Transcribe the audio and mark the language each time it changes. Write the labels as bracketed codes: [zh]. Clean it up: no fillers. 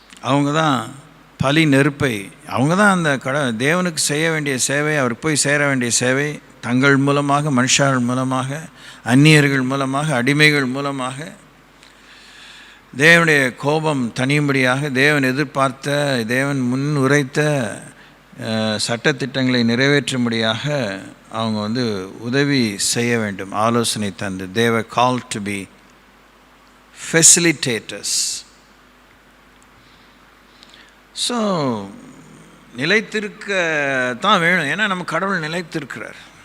[ta] அவங்க தான் பலி நெருப்பை, அவங்க தான் அந்த தேவனுக்கு செய்ய வேண்டிய சேவை, அவருக்கு போய் சேர வேண்டிய சேவை தங்கள் மூலமாக, மனுஷர்கள் மூலமாக, அந்நியர்கள் மூலமாக, அடிமைகள் மூலமாக தேவனுடைய கோபம் தனியும்படியாக, தேவன் எதிர்பார்த்த, தேவன் முன் உரைத்த சட்டத்திட்டங்களை நிறைவேற்றும்படியாக அவங்க உதவி செய்ய வேண்டும், ஆலோசனை தந்து. [en] they were called to be facilitators. [ta] So நிலைத்திருக்க தான் வேணும், ஏன்னா நம்ம கடவுள் நிலைத்திருக்கிறார்.